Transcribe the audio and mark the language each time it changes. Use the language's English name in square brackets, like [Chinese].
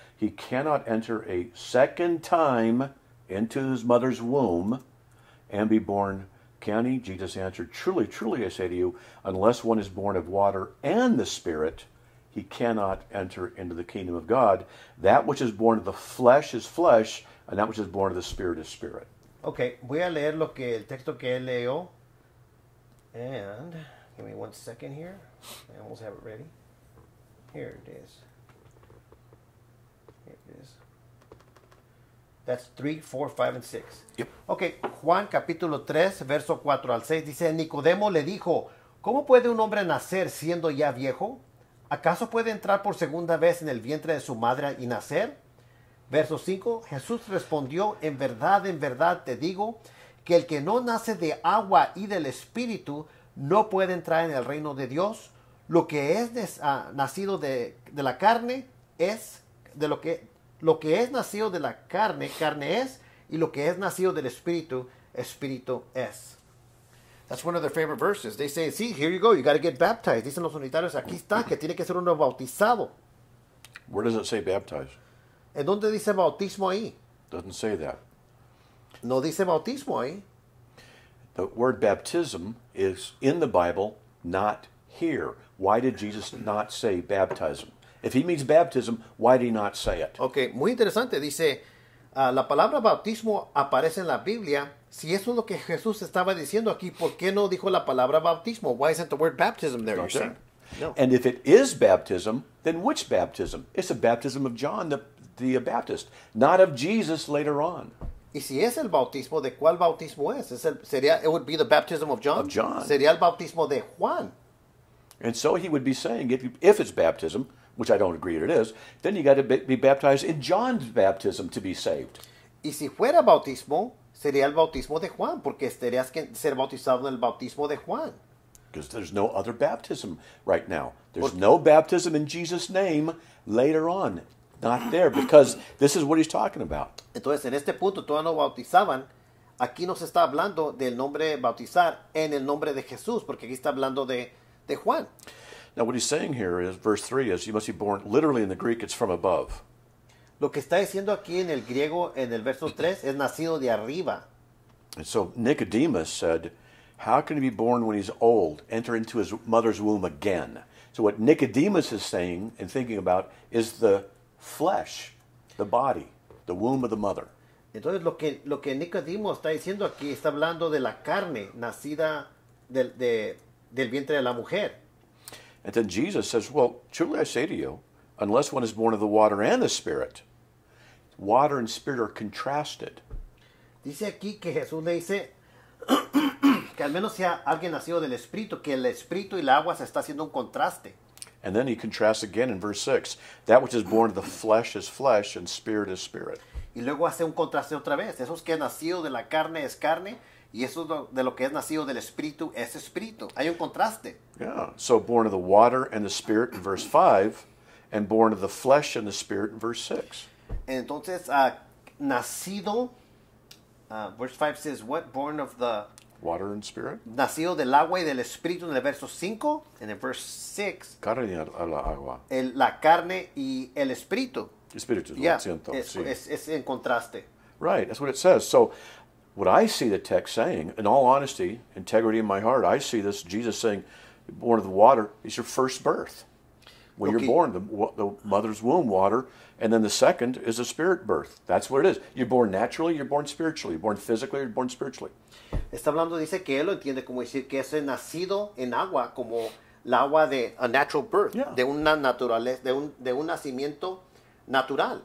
[English] He cannot enter a second time into his mother's womb and be born, can he? Jesus answered, Truly, truly, I say to you, unless one is born of water and the Spirit, he cannot enter into the kingdom of God. That which is born of the flesh is flesh, and that which is born of the Spirit is spirit. [Spanish] Okay, voy a leer el texto que él leyó. [English] And give me 1 second here. I almost have it ready. Here it is. That's 3, 4, 5, and 6. Yep. [Spanish] Okay, Juan capítulo 3, verso 4 al 6 dice, Nicodemo le dijo, ¿cómo puede un hombre nacer siendo ya viejo? ¿Acaso puede entrar por segunda vez en el vientre de su madre y nacer? Verso 5, Jesús respondió, en verdad te digo, que el que no nace de agua y del Espíritu no puede entrar en el reino de Dios. Lo que es nacido de la carne es lo que es nacido de la carne es, y lo que es nacido del Espíritu es. [English] That's one of their favorite verses. They say, see, here you go, you got to get baptized. [Spanish] Dicen los unitarios, aquí está, que tiene que ser uno bautizado. [English] Where does it say baptized? [Spanish] ¿En dónde dice bautismo ahí? [English] Doesn't say that. [Spanish] No dice bautismo ahí. [English] The word baptism is in the Bible, not here. Why did Jesus not say baptism? If he means baptism, why did he not say it? [Spanish] Ok, muy interesante. Dice, la palabra bautismo aparece en la Biblia. Si eso es lo que Jesús estaba diciendo aquí, ¿por qué no dijo la palabra bautismo? [English] Why isn't the word baptism there? Not You're there. saying? No. And if it is baptism, then which baptism? It's the baptism of John the Baptist, not of Jesus later on. [Spanish] Y si es el bautismo, ¿de cuál bautismo es? Sería, [English] it would be the baptism of John. Of John. [Spanish] Sería el bautismo de Juan. [English] And so he would be saying, if it's baptism, which I don't agree it is, then you got to be baptized in John's baptism to be saved. [Spanish] Y si fuera bautismo, sería el bautismo de Juan, porque tendrías que ser bautizado en el bautismo de Juan. [English] Because there's no other baptism right now. There's no baptism in Jesus' name later on. Not there, because this is what he's talking about. [Spanish] Entonces, en este punto, todavía no bautizaban. Aquí no se está hablando del nombre bautizar en el nombre de Jesús, porque aquí está hablando de Juan. [English] Now, what he's saying here is, verse 3 is, you must be born, literally in the Greek, it's from above. [Spanish] Lo que está diciendo aquí en el griego, en el verso 3, es nacido de arriba. [English] And so Nicodemus said, how can he be born when he's old, enter into his mother's womb again? So what Nicodemus is saying and thinking about is the flesh, the body, the womb of the mother. [Spanish] Entonces, lo que Nicodemo está diciendo aquí, está hablando de la carne nacida del vientre de la mujer. [English] And then Jesus says, well, truly I say to you, unless one is born of the water and the Spirit, water and Spirit are contrasted. [Spanish] Dice aquí que Jesús le dice que al menos sea alguien nacido del Espíritu, que el Espíritu y el agua se está haciendo un contraste. [English] And then he contrasts again in verse 6. That which is born of the flesh is flesh, and spirit is spirit. [Spanish] Y luego hace un contraste otra vez. Eso que es nacido de la carne es carne, y eso de lo que es nacido del Espíritu es Espíritu. Hay un contraste. [English] Yeah. So born of the water and the Spirit in verse 5, and born of the flesh and the Spirit in verse 6. [Spanish] Entonces, nacido, [English] verse 5 says what? Born of the... Water and Spirit? [Spanish] Nacido del agua y del Espíritu en el verso 5. En el verso 6, Carne a la agua. la carne y el Espíritu. Espíritu, [English] Yeah, [Spanish] lo siento, sí. es en contraste. [English] Right, that's what it says. So what I see the text saying, in all honesty, integrity in my heart, I see this Jesus saying, born of the water is your first birth. When Okay. you're born, the mother's womb water, and then the second is a spirit birth. That's what it is. You're born naturally, you're born spiritually. You're born physically, you're born spiritually. [Spanish] Está hablando, dice que él lo entiende como decir que es nacido en agua, como el agua de [English] a natural birth, Yeah. [Spanish] de una naturaleza, de un nacimiento natural.